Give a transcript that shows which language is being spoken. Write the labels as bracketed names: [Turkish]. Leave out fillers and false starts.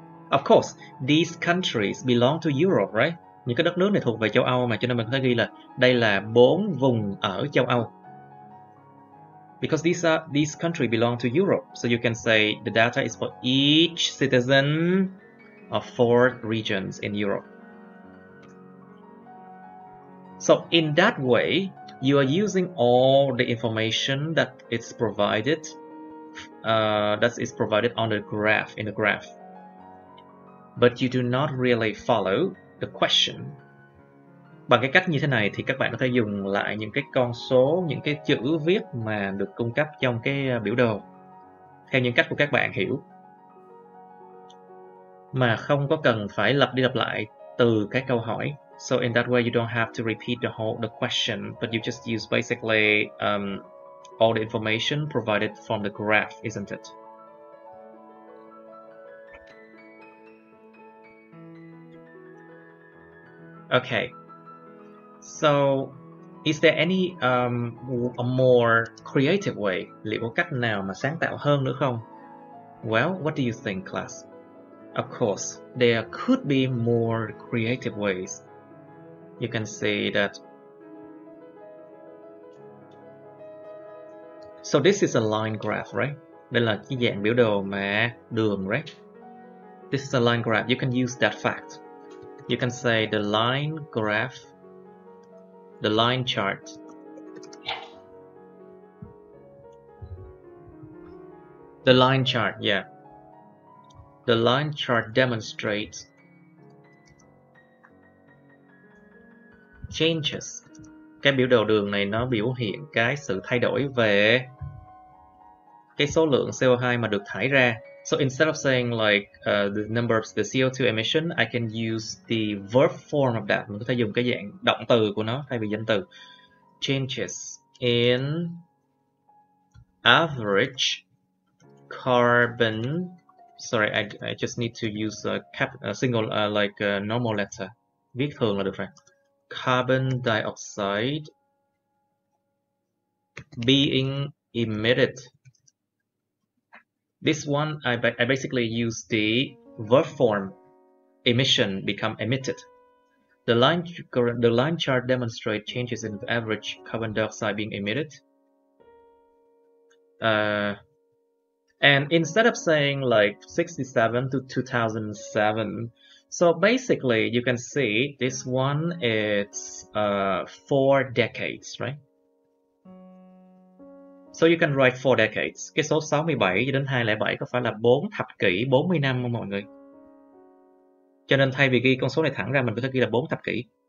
[English] Of course, these countries belong to Europe, right? [Vietnamese] Những cái đất nước này thuộc về châu Âu mà, cho nên mình có thể ghi là đây là 4 vùng ở châu Âu. [English] Because these countries belong to Europe, so you can say the data is for each citizen of 4 regions in Europe. So in that way, you are using all the information that is provided, on the graph, in the graph. But you do not really follow the question. [Vietnamese] Bằng cái cách như thế này thì các bạn có thể dùng lại những cái con số, những cái chữ viết mà được cung cấp trong cái biểu đồ theo những cách của các bạn hiểu, mà không có cần phải lặp đi lặp lại từ cái câu hỏi. [English] So in that way you don't have to repeat the question, but you just use basically all the information provided from the graph, isn't it? Okay. So, is there any a more creative way? [Vietnamese] Liệu có cách nào mà sáng tạo hơn nữa không? [English] Well, what do you think, class? Of course, there could be more creative ways. You can say that. So this is a line graph, right? [Vietnamese] Đây là cái dạng biểu đồ mà đường, [English] right? This is a line graph. You can use that fact. You can say the line graph, the line chart. The line chart, yeah. The line chart demonstrates changes. [Vietnamese] Cái biểu đồ đường này nó biểu hiện cái sự thay đổi về cái số lượng CO2 mà được thải ra. [English] So instead of saying like the number of the CO2 emission, I can use the verb form of that. [Vietnamese] Mình có thể dùng cái dạng động từ của nó thay vì danh từ. [English] Changes in average carbon. Sorry, I just need to use a single like a normal letter. [Vietnamese] Viết thường là được rồi. [English] Carbon dioxide being emitted. This one, I basically use the verb form. Emission become emitted. The line chart demonstrates changes in average carbon dioxide being emitted. And instead of saying like 67 to 2007, so basically you can see this one is 4 decades, right? So you can write 4 decades. [Vietnamese] Cái số 67 đến 207 có phải là 4 thập kỷ, 40 năm không mọi người? Cho nên thay vì ghi con số này thẳng ra, mình có thể ghi là 4 thập kỷ.